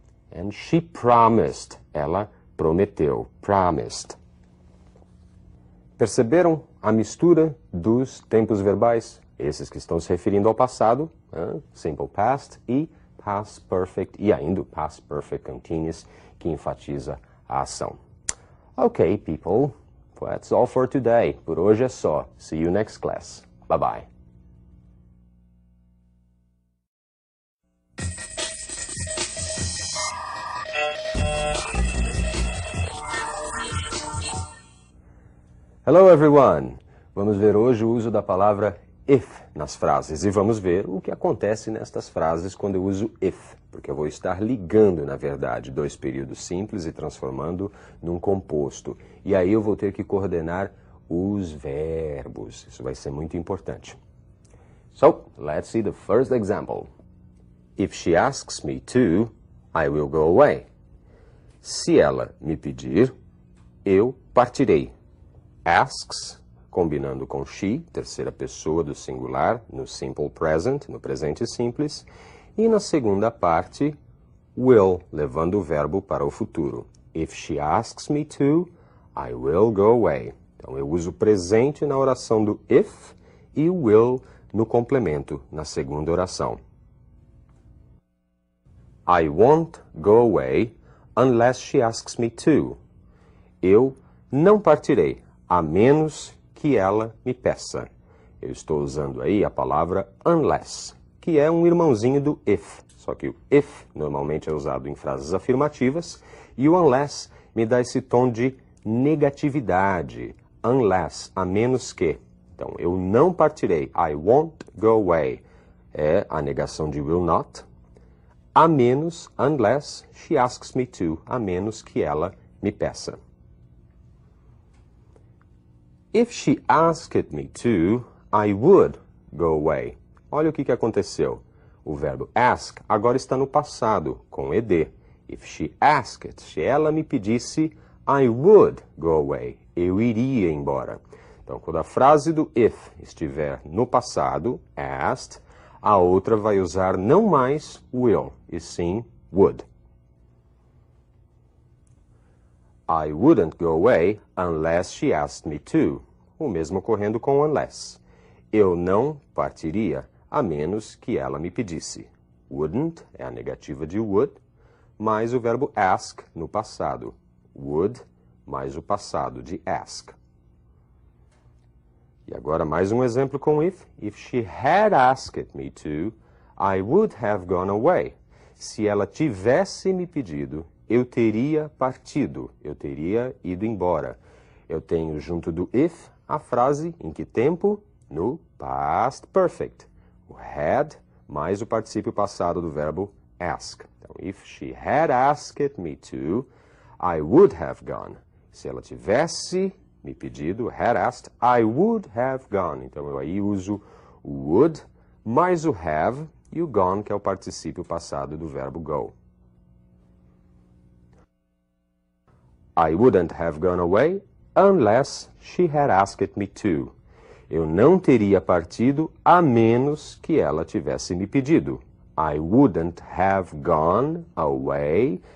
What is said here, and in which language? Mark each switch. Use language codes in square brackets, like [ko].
[en] And she promised, [pt] ela prometeu, [en] promised. [pt] Perceberam a mistura dos tempos verbais? Esses que estão se referindo ao passado, simple past, e past perfect, e ainda o past perfect continuous, que enfatiza a ação. [en] Ok, people, that's all for today. [pt] Por hoje é só. [en] See you next class. Bye-bye. Hello, everyone! [pt] Vamos ver hoje o uso da palavra if nas frases e vamos ver o que acontece nestas frases quando eu uso if, porque eu vou estar ligando, na verdade, dois períodos simples e transformando num composto. E aí eu vou ter que coordenar os verbos. Isso vai ser muito importante. [en] So, let's see the first example. If she asks me to, I will go away. [pt] Se ela me pedir, eu partirei. Asks, combinando com she, terceira pessoa do singular, no simple present, no presente simples, e na segunda parte, will, levando o verbo para o futuro. [en] If she asks me to, I will go away. [pt] Então, eu uso o presente na oração do if e o will no complemento, na segunda oração. [en] I won't go away unless she asks me to. [pt] Eu não partirei, a menos que ela me peça. Eu estou usando aí a palavra unless, que é um irmãozinho do if. Só que o if normalmente é usado em frases afirmativas e o unless me dá esse tom de negatividade. Unless, a menos que. Então, eu não partirei. [en] I won't go away. [pt] É a negação de will not. A menos, [en] unless she asks me to. [pt] A menos que ela me peça. [en] If she asked me to, I would go away. [pt] Olha o que aconteceu. O verbo ask agora está no passado, com ed. [en] If she asked, [pt] se ela me pedisse, [en] I would go away. [pt] Eu iria embora. Então, quando a frase do if estiver no passado, asked, a outra vai usar não mais will, e sim would. [en] I wouldn't go away unless she asked me to. [pt] O mesmo ocorrendo com unless. Eu não partiria a menos que ela me pedisse. Wouldn't é a negativa de would, mais o verbo ask no passado. Would mais o passado de ask. E agora mais um exemplo com if. [en] If she had asked me to, I would have gone away. [pt] Se ela tivesse me pedido, eu teria partido, eu teria ido embora. Eu tenho junto do if a frase em que tempo? No past perfect. O had mais o particípio passado do verbo ask. [en] Então, if she had asked me to, I would have gone. [pt] Se ela tivesse me pedido, [en] had asked, I would have gone. [pt] Então, eu aí uso o would mais o have e o gone, que é o particípio passado do verbo go. [en] I wouldn't have gone away unless she had asked me to. [pt] Eu não teria partido a menos que ela tivesse me pedido. [en] I wouldn't have gone away.